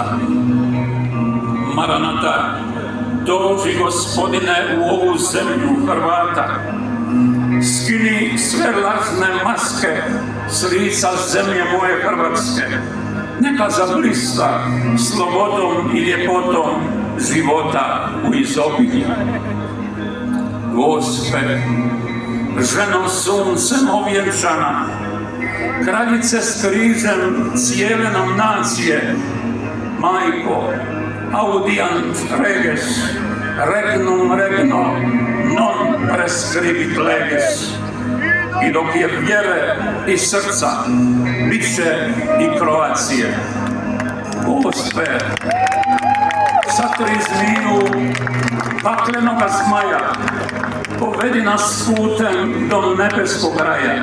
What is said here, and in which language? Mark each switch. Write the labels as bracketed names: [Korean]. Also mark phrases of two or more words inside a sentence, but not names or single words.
[Croatian] Maranata, dođi Gospodine u ovu zemlju Hrvata, skini sve lažne maske s lica zemlje moje Hrvatske, neka zablista slobodom i ljepotom života u izobilju. Gospe, ženo suncem ovjenčana, kraljice s križem cijele nam nacije, majko, [Latin] audiant reges, regnum regno, non prescribit leges. [Croatian] I dok je vjere i srca, bit će i Kroacije. Gospe, satri zmiju paklenoga zmaja, povedi nas putem do nebeskog raja.